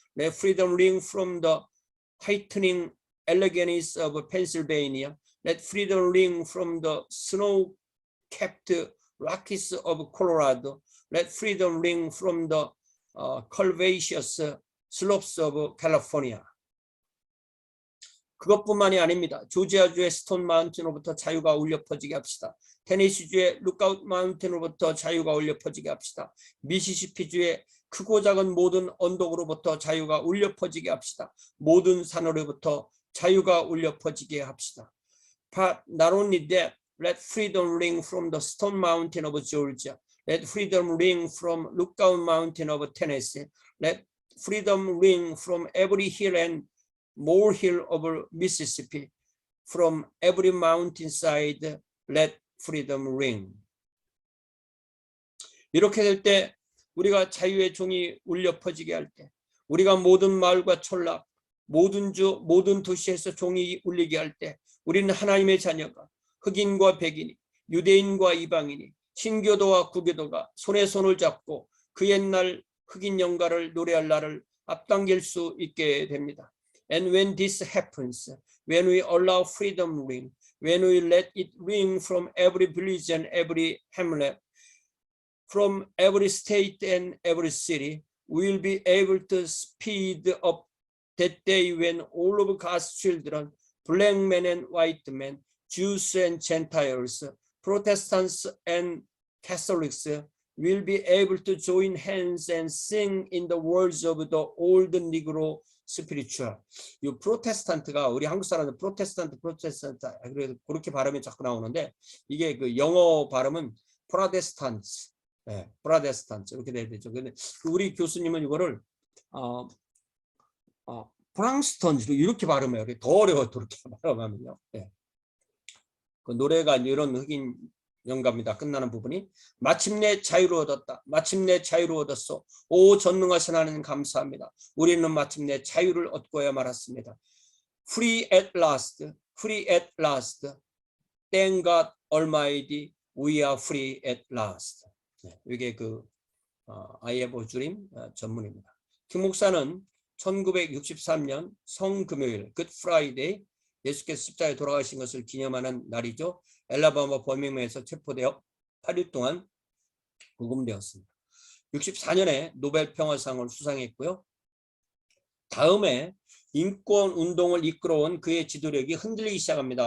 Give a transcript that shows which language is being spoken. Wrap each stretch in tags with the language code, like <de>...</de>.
<en>Let freedom ring from the heightening Alleghenies of Pennsylvania. Let freedom ring from the snow-capped Rockies of Colorado. Let freedom ring from the curvaceous slopes of California.</en> <ko>그것뿐만이 아닙니다. 조지아주의 스톤 마운틴으로부터 자유가 울려 퍼지게 합시다. 테네시주의 루크아웃 마운틴으로부터 자유가 울려 퍼지게 합시다. 미시시피주의 크고 작은 모든 언덕으로부터 자유가 울려 퍼지게 합시다. 모든 산으로부터 자유가 울려 퍼지게 합시다.</ko> <en>But not only that, let freedom ring from the stone mountain of Georgia. Let freedom ring from Lookout Mountain of Tennessee. Let freedom ring from every hill and molehill of Mississippi. From every mountainside, let freedom ring.</en> <ko>이렇게 될 때 우리가 자유의 종이 울려 퍼지게 할 때, 우리가 모든 마을과 촌락, 모든 주, 모든 도시에서 종이 울리게 할 때, 우리는 하나님의 자녀가 흑인과 백인이, 유대인과 이방인이, 신교도와 구교도가 손에 손을 잡고 그 옛날 흑인 연가를 노래할 날을 앞당길 수 있게 됩니다.</ko> <en>And when this happens, when we allow freedom ring, when we let it ring from every village and every hamlet, from every state and every city, we will be able to speed up that day when all of God's children, black men and white men, Jews and Gentiles, Protestants and Catholics, will be able to join hands and sing in the words of the old Negro spiritual.</en> <ko>이 프로테스탄트가 우리 한국 사람들 프로테스탄트 그래서 그렇게 발음이 자꾸 나오는데 이게 그 영어 발음은 프로테스탄트, 프로테스탄트 이렇게 돼야 되죠. 근데 우리 교수님은 이거를 프랑스턴 이렇게 발음해요. 더 어려워 그렇게 발음하면요. 그 노래가 이런 흑인 영가입니다. 끝나는 부분이 마침내 자유를 얻었다. 마침내 자유를 얻었어. 오 전능하신 하나님 감사합니다. 우리는 마침내 자유를 얻고야 말았습니다.</ko> <en>Free at last. Free at last. Thank God Almighty. We are free at last.</en> <ko>이게 그 I have a dream 전문입니다. 김 목사는 1963년 성금요일 굿 프라이데이 예수께서 십자가에 돌아가신 것을 기념하는 날이죠. 엘라바마 버밍엄에서 체포되어 8일 동안 구금되었습니다. 64년에 노벨 평화상을 수상했고요. 다음에 인권 운동을 이끌어온 그의 지도력이 흔들리기 시작합니다.</ko>